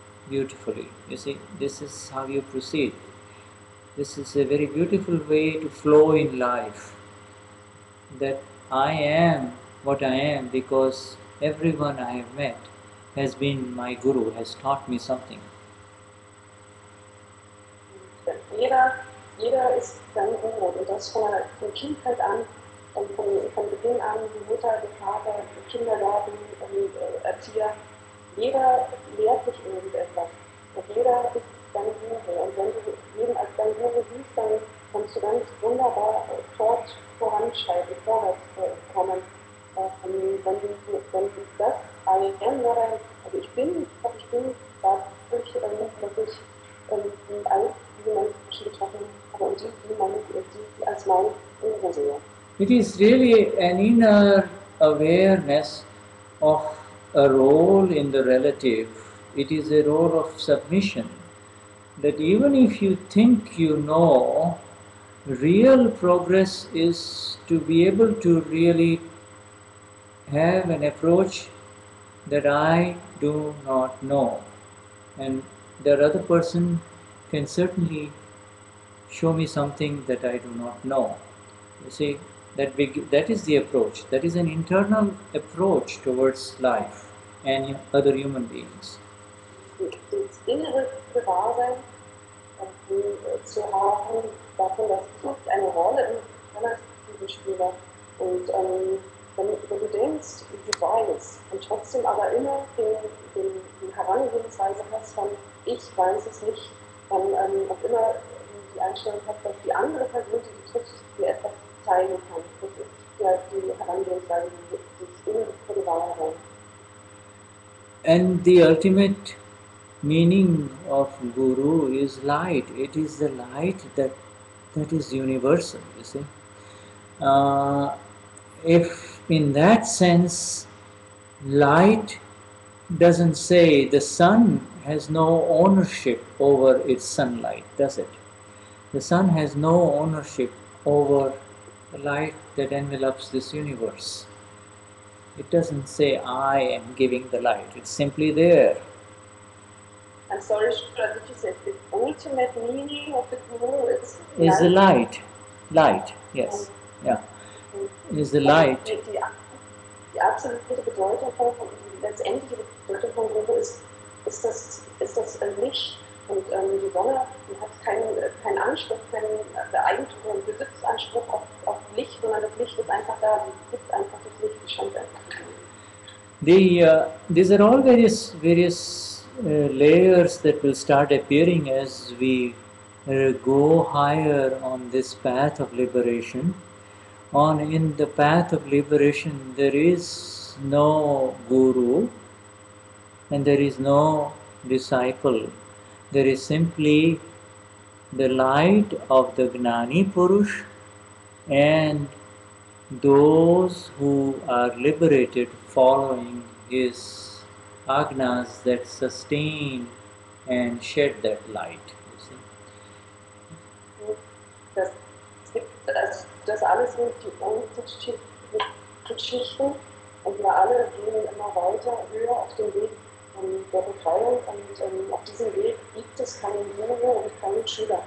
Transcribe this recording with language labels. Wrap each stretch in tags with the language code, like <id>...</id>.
<en>You see, this is how you proceed. This is a very beautiful way to flow in life. That I am what I am because everyone I have met has been my guru, has taught me something.</en> <de>Jeder ist sein Guru und das von Kindheit an und von Beginn an, die Mutter, der Vater, der Kindergarten, Erzieher. Jeder lehrt sich irgendetwas und jeder ist dein Guru. Und wenn du jeden als dein Guru siehst, dann kannst du ganz wunderbar voranschreiten, vorwärts kommen. Wenn du das also ich bin, dadurch, dass ich all diese Menschen getroffen habe und die als mein Guru sehe.</de> <en>It is really an inner awareness of a role in the relative. It is a role of submission. That even if you think you know, real progress is to be able to really have an approach that I do not know. And the other person can certainly show me something that I do not know. You see, that is the approach. That is an internal approach towards life and other human beings.</en> <de>Das innere Gewahrsein zu haben, davon, dass ich eine Rolle im relativen spiele. Und wenn du denkst, du weißt, und trotzdem aber immer die Herangehensweise hast von ich weiß es nicht, dann auch immer die Einstellung hast, dass die andere Person, die du triffst, dir etwas zeigen kann. Das ist ja die Herangehensweise, die innere Gewahrsein.</de> <en>And the ultimate meaning of Guru is light. It is the light that is universal, you see. If in that sense, light doesn't say the sun has no ownership over its sunlight, does it? The sun has no ownership over the light that envelops this universe. It doesn't say I am giving the light, it's simply there. I'm sorry, did you say the ultimate meaning of the Guru is the light? Light, yes. Yeah. Is the light.</en> <de>Die absolute Bedeutung die letztendliche Bedeutung von Guru ist das Licht. Und die Sonne hat keinen Anspruch, keinen Eigentum und Besitzanspruch auf Licht, sondern das Licht ist einfach da, sie gibt einfach das Licht, die scheint einfach.</de> <en>These are all various layers that will start appearing as we go higher on this path of liberation. In the path of liberation, there is no guru and there is no disciple. There is simply the light of the Gnani Purush and those who are liberated following his agnas that sustain and shed that light. You see.</en> <de>Das gibt, also das alles sind die unterschiedlichen Geschichten und wir alle gehen immer weiter, höher auf dem Weg der Befreiung und auf diesem Weg gibt es keinen Guru und keinen Schüler.</de>